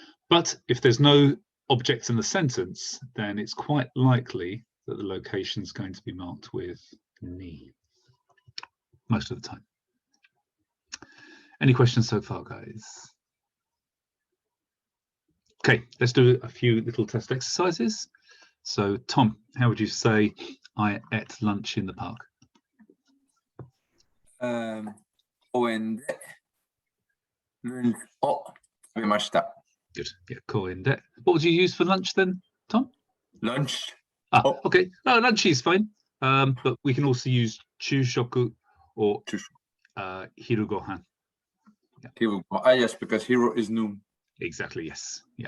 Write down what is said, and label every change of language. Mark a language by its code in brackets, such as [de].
[en] But if there's no object in the sentence, then it's quite likely that the location is going to be marked with ni most of the time. Any questions so far, guys? Okay, let's do a few little test exercises. So, Tom, how would you say I ate lunch in the park? [ja] 公園でランチを食べました。 [en] Good. Yeah, [ja] 公園で. [en] What would you use for lunch then, Tom? Lunch. Ah, okay. No, lunch is fine. But we can also use chūshoku or hiru gohan. Yeah. Yes, because hero is noon. Exactly, yes. Yeah.